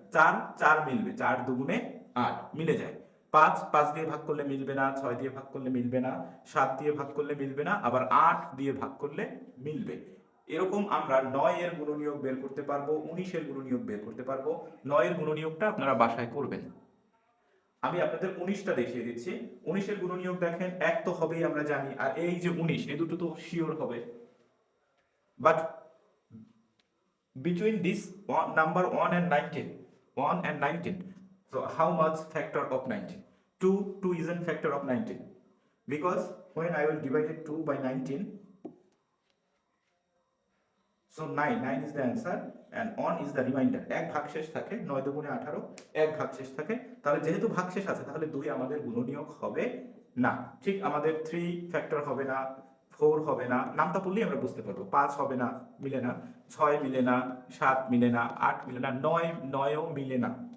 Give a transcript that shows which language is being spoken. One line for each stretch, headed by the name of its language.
Bangla: 4 4 মিলবে, 4 দুগুণে 8 মিলে যায়। 5 5 দিয়ে ভাগ করলে মিলবে না, 6 দিয়ে ভাগ করলে মিলবে না, 7 দিয়ে ভাগ করলে মিলবে না, আবার 8 দিয়ে ভাগ করলে মিলবে। এরকম আমরা 9 এর গুণনীয়ক বের করতে পারবো, 19 এর গুণনীয়ক বের করতে পারবো। 9 এর গুণনীয়কটা আপনারা বাসায় করবেন। আমি আপনাদের 19টা দেখিয়ে দিচ্ছি। 19 এর গুণনীয়ক দেখেন, 1 তো হবেই আমরা জানি, আর এই যে 19, এই দুটো তো শিওর হবে।
English: But between this number 1 and 19, 1 and 19, so how much factor of 19? 2 isn't factor of 19, because when I will divide it 2 by 19, so 9 is the answer and 1 is the remainder.
Bangla: এক ভাগশেষ থাকে, 9 দুগুণে 18, এক ভাগশেষ থাকে, তাহলে যেহেতু ভাগশেষ আছে তাহলে 2 আমাদের গুণনীয়ক হবে না। ঠিক আমাদের 3 ফ্যাক্টর হবে না, 4 হবে না, নামটা বললেই আমরা বুঝতে পারবো। 5 হবে না, মিলে না। 6 মিলে না, 7 মিলে না, 8 মিলে না, 9ও মিলে না।